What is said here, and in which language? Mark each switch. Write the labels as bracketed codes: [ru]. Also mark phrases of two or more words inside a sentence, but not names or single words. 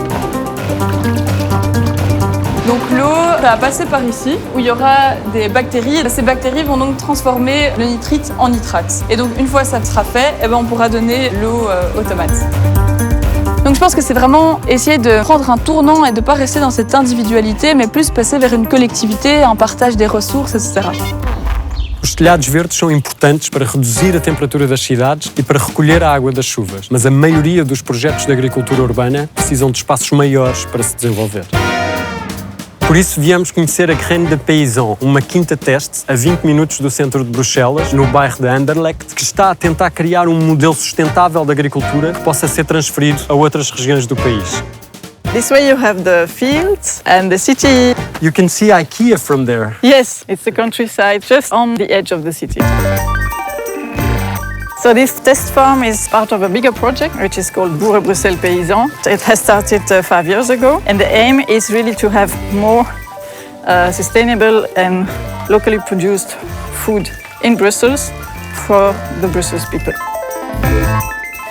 [fr] Donc l'eau va passer par ici, où il y aura des bactéries. Ces bactéries vont donc transformer le nitrite en nitrate. Et donc une fois ça sera fait, on pourra donner l'eau aux tomates. Donc je pense que c'est vraiment essayer de prendre un tournant et de ne pas rester dans cette individualité, mais plus passer vers une collectivité, un partage des ressources, etc. [pt] Os telhados verdes são importantes para reduzir a temperatura das cidades e para recolher a água das chuvas, mas a maioria dos projetos de agricultura urbana precisam de espaços maiores para se desenvolver. Por isso, viemos conhecer a Graine de Paysan, uma quinta teste a 20 minutos do centro de Bruxelas, no bairro de Anderlecht, que está a tentar criar um modelo sustentável de agricultura que possa ser transferido a outras regiões do país. [en] This way you have the fields and the city. You can see IKEA from there. Yes, it's the countryside just on the edge of the city. So this test farm is part of a bigger project which is called Bourg et Bruxelles Paysan. It has started 5 years ago and the aim is really to have more sustainable and locally produced food in Brussels for the Brussels people.